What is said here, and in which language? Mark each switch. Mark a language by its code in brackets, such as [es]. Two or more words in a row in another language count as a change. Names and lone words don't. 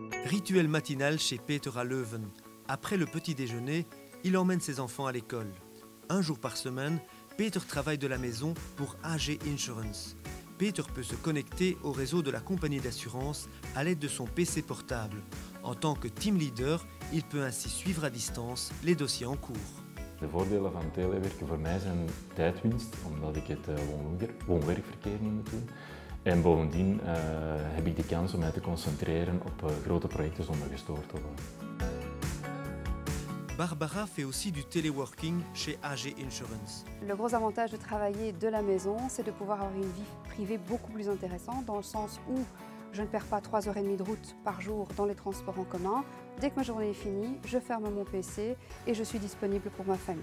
[fr] Rituel matinal chez Peter à Leuven. Après le petit déjeuner, il emmène ses enfants à l'école. Un jour par semaine, Peter travaille de la maison pour AG Insurance. Peter peut se connecter au réseau de la compagnie d'assurance à l'aide de son PC portable. En tant que [en] team leader, [fr] il peut ainsi suivre à distance les dossiers en cours. [nl] De voordelen van telewerken voor mij zijn tijdwinst, omdat ik het woon-werkverkeer niet moet doen. En bovendien heb ik de kans om mij te concentreren op grote projecten zonder gestoord te worden. [fr] Barbara fait aussi du téléworking chez AG Insurance. Le gros avantage de travailler de la maison, c'est de pouvoir avoir une vie privée beaucoup plus intéressante, dans le sens où je ne perds pas 3h30 de route par jour dans les transports en commun. Dès que ma journée est finie, je ferme mon PC et je suis disponible pour ma famille.